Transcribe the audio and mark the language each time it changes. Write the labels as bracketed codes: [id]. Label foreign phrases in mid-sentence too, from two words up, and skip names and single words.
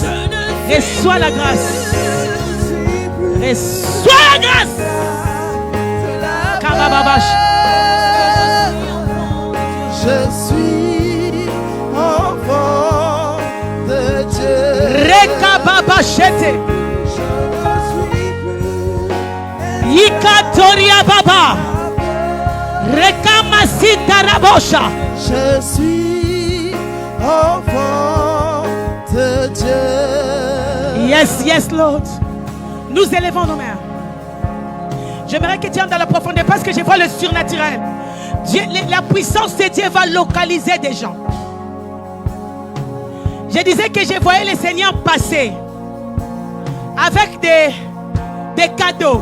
[fr] Je ne Reçois la grâce. Reçois la grâce. Kabababash. Je suis enfant de Dieu. Rekababashete. Yikatoria baba. Rekamasita rabosha. Je suis enfant de Dieu. [en] Yes, yes, Lord. [fr] Nous élevons nos mains. J'aimerais que tu entres dans la profondeur parce que je vois le surnaturel. Dieu, la puissance de Dieu va localiser des gens. Je disais que je voyais le Seigneur passer avec des cadeaux.